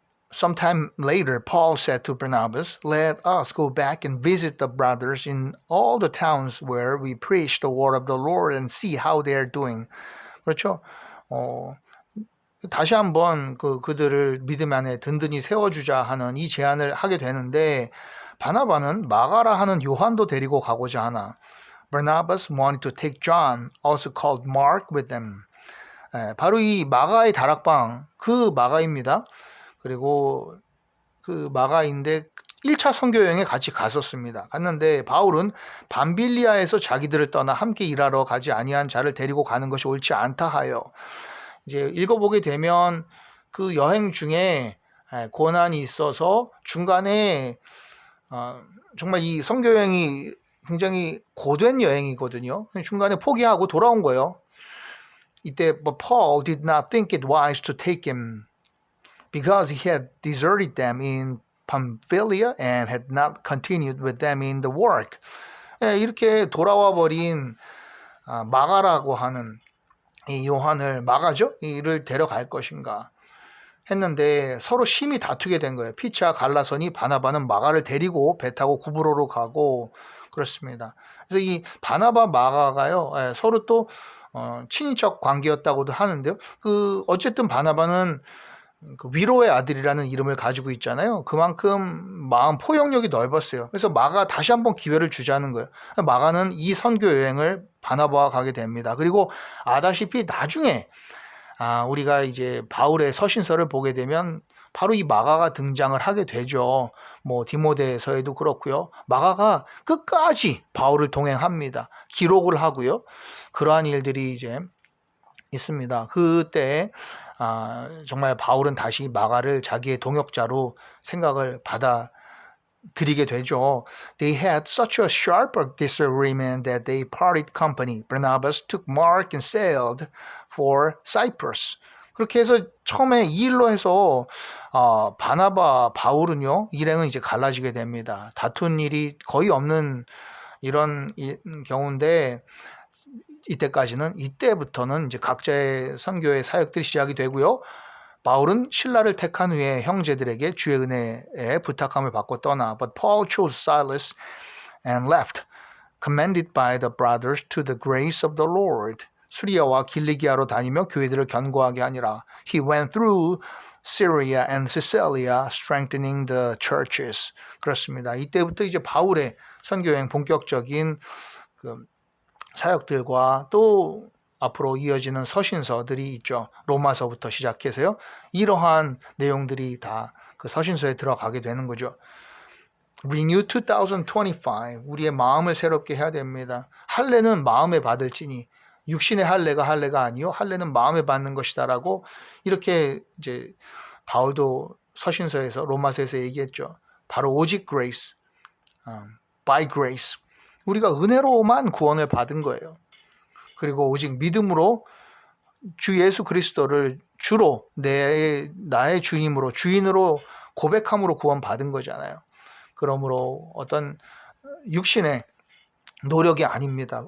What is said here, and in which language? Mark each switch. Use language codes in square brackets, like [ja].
[en] Sometime later, Paul said to Barnabas, "Let us go back and visit the brothers in all the towns where we preach the word of the Lord and see how they are doing." [ko] 그렇죠? 다시 한번 그들을 믿음 안에 든든히 세워주자 하는 이 제안을 하게 되는데 바나바는 마가라 하는 요한도 데리고 가고자 하나. [en] Barnabas wanted to take John, also called Mark, with them. [ko] 바로 이 마가의 다락방, 그 마가입니다. 그리고 그 마가인데 1차 선교 여행에 같이 갔었습니다. 갔는데 바울은 밤빌리아에서 자기들을 떠나 함께 일하러 가지 아니한 자를 데리고 가는 것이 옳지 않다 하여 이제 읽어보게 되면 그 여행 중에 고난이 있어서 중간에 정말 이 선교 여행이 굉장히 고된 여행이거든요. 중간에 포기하고 돌아온 거예요. 이때 [en] Paul did not think it wise to take him because he had deserted them in Pamphylia and had not continued with them in the work. [ko] 이렇게 돌아와 버린 마가라고 하는 이 요한을 마가죠? 이를 데려갈 것인가 했는데 서로 심히 다투게 된 거예요. 피차 갈라서니 바나바는 마가를 데리고 배 타고 구브로로 가고 그렇습니다. 그래서 이 바나바 마가가요 서로 또 친인척 관계였다고도 하는데요. 어쨌든 바나바는 그 위로의 아들이라는 이름을 가지고 있잖아요. 그만큼 마음 포용력이 넓었어요. 그래서 마가 다시 한번 기회를 주자는 거예요. 마가는 이 선교 여행을 바나바와 가게 됩니다. 그리고 아다시피 나중에 우리가 이제 바울의 서신서를 보게 되면 바로 이 마가가 등장을 하게 되죠. 뭐 디모데서에도 그렇고요. 마가가 끝까지 바울을 동행합니다. 기록을 하고요. 그러한 일들이 이제 있습니다. 그때 정말 바울은 다시 마가를 자기의 동역자로 생각을 받아들이게 되죠. [en] They had such a sharp disagreement that they parted company. Barnabas took Mark and sailed for Cyprus. [ko] 그렇게 해서 처음에 이 일로 해서 바나바, 바울은요 일행은 이제 갈라지게 됩니다. 다툰 일이 거의 없는 이런 경우인데 이때부터는 이제 각자의 선교의 사역들이 시작이 되고요. 바울은 신라를 택한 후에 형제들에게 주의 은혜에 부탁함을 받고 떠나 [en] But Paul chose Silas and left, commended by the brothers to the grace of the Lord. [ko] 수리아와 길리기아로 다니며 교회들을 견고하게 하니라. [en] He went through Syria and Cilicia, strengthening the churches. [ko] 그렇습니다. 이때부터 이제 바울의 선교여행 본격적인 사역들과 또 앞으로 이어지는 서신서들이 있죠. 로마서부터 시작해서요. 이러한 내용들이 다 그 서신서에 들어가게 되는 거죠. [en] Renew 2025. [ko] 우리의 마음을 새롭게 해야 됩니다. 할례는 마음에 받을지니 육신의 할례가 아니요 할례는 마음에 받는 것이다라고 이렇게 이제 바울도 서신서에서 로마서에서 얘기했죠. 바로 오직 [en] grace, by grace. [ko] 우리가 은혜로만 구원을 받은 거예요. 그리고 오직 믿음으로 주 예수 그리스도를 주로 나의 주님으로 주인으로 고백함으로 구원받은 거잖아요. 그러므로 어떤 육신의 노력이 아닙니다.